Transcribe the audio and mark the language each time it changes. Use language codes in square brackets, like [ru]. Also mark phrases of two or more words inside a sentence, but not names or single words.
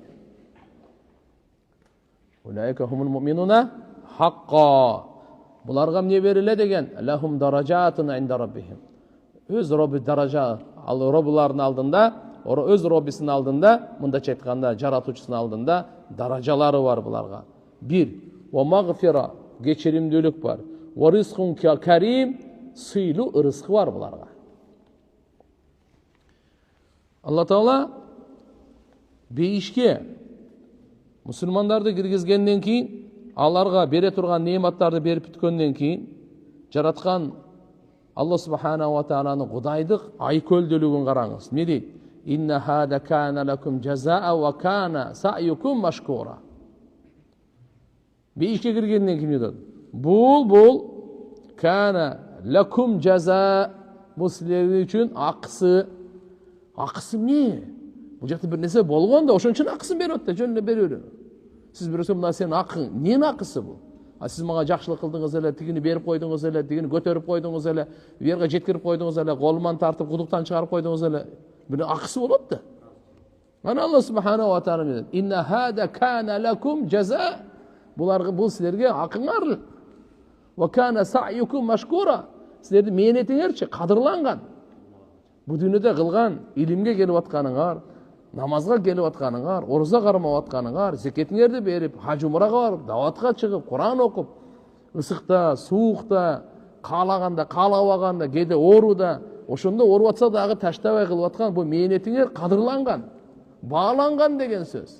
[ar] أولئك هم المؤمنون حقا. [ky] Буларга эмне бериле деген? [ar] لهم درجات عند ربهم. [ky] Өз Робби даража, ал Роббулардын алдында, өз Роббисинин алдында, мындайча айтканда, жаратуучусунун алдында даражалары бар буларга. 1. [ar] ومغفرة, [ky] кечиримдүүлүк бар. [ar] ورزق كريم, [ky] сыйлуу ырызкы бар буларга. Алла Таала бейишке мусулмандарды киргизгенден кийин, аларга бере турган неиматтарды берип бүткөндөн кийин, жараткан Алла [ar] سبحانه وتعالى [ky] Кудайдык айкөлдүүлүгүн караңыз. Не дейт? [ar] إن هذا كان لكم جزاء وكان سعيكم مشكورا. [ky] Бейишке киргенден кийин дейт. Бул [ar] كان لكم جزاء, [ky] бул силер үчүн акысы. Акысы эмне? Бул жакта бир нерсе болгон да, ошон үчүн акысын берип атты, жөн эле берип. Сиз бирөөсү мына сенин акың, эмненин акысы бул? Сиз мага жакшылык кылдыңыз эле, тигини берип койдуңуз эле, тигини көтөрүп койдуңуз эле, бу жерге жеткирип койдуңуз эле, колуман тартып кудуктан чыгарып койдуңуз эле. Бир акысы болот да. Ана [ar] الله سبحانه وتعالى [ky] дейт: [ar] "إن هذا كان لكم جزاء." [ky] Бул силерге акыңар. [ar] وكان سعيكم مشكورا. [ky] Силердин мээнетиңерчи кадырланган. Бу дүйнөдө кылган илимге келип атканыңар, намазга келип атканыңар, оруза кармап атканыңар, зекетиңерди берип, хаж умрага барып, даватка чыгып, Куран окуп, ысыкта, суукта, каалаганда, каалабаганда, кээде ооруда, ошондо ооруп атса дагы таштабай кылып аткан бу мээнетиңер кадырланган, бааланган деген сөз.